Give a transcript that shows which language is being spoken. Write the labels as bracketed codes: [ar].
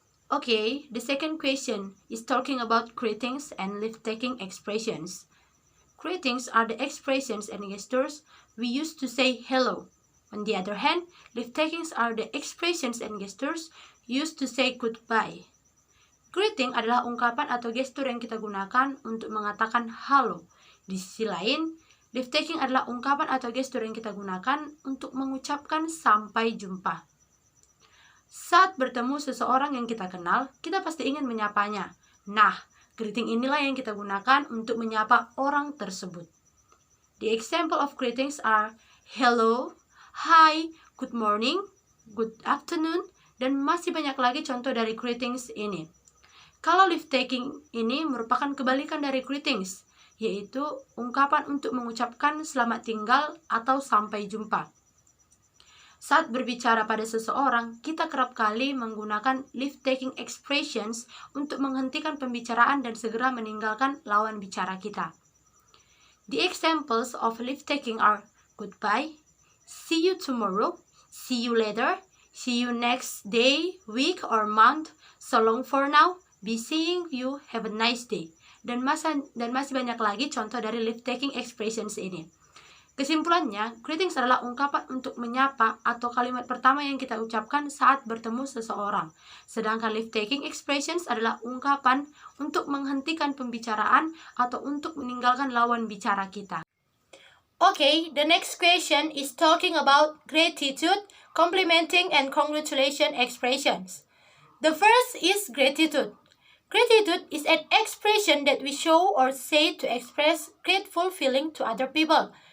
[en] Okay, the second question is talking about greetings and leave-taking expressions. Greetings are the expressions and gestures we use to say hello. On the other hand, leave-takings are the expressions and gestures used to say goodbye. [id] Greeting adalah ungkapan atau gestur yang kita gunakan untuk mengatakan halo. Di sisi lain, leave-taking adalah ungkapan atau gestur yang kita gunakan untuk mengucapkan sampai jumpa. Saat bertemu seseorang yang kita kenal, kita pasti ingin menyapanya. Nah, greeting inilah yang kita gunakan untuk menyapa orang tersebut. [en] The example of greetings are hello, hi, good morning, good afternoon, [id] dan masih banyak lagi contoh dari greetings ini. Kalau leave-taking ini merupakan kebalikan dari greetings, yaitu ungkapan untuk mengucapkan selamat tinggal atau sampai jumpa. Saat berbicara pada seseorang, kita kerap kali menggunakan leave-taking expressions untuk menghentikan pembicaraan dan segera meninggalkan lawan bicara kita. [en] The examples of leave-taking are goodbye, see you tomorrow, see you later, see you next day, week, or month, so long for now, be seeing you, have a nice day. [id] Dan masih banyak lagi contoh dari leave-taking expressions ini. Kesimpulannya, greetings adalah ungkapan untuk menyapa atau kalimat pertama yang kita ucapkan saat bertemu seseorang. Sedangkan leave-taking expressions adalah ungkapan untuk menghentikan pembicaraan atau untuk meninggalkan lawan bicara kita. [en] Okay, the next question is talking about gratitude, complimenting, and congratulation expressions. The first is gratitude. Gratitude is an expression that we show or say to express grateful feeling to other people.